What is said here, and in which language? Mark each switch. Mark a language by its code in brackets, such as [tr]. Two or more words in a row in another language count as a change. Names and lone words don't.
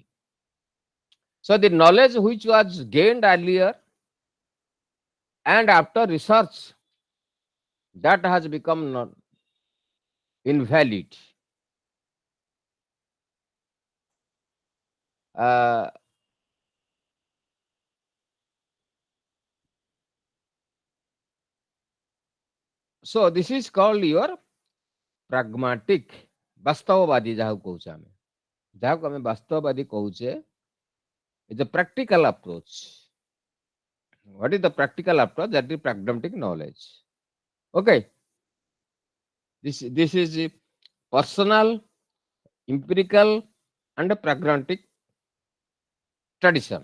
[en] So the knowledge which was gained earlier and after research, that has become invalid. Uh, so this is called your pragmatic, [or] ବାସ୍ତବବାଦୀ ଯାହାକୁ କହୁଛେ ଆମେ, ଯାହାକୁ ଆମେ ବାସ୍ତବବାଦୀ କହୁଛେ, [en] is a practical approach. What is the practical approach? That is pragmatic knowledge. Okay. This is the personal, empirical, and a pragmatic tradition.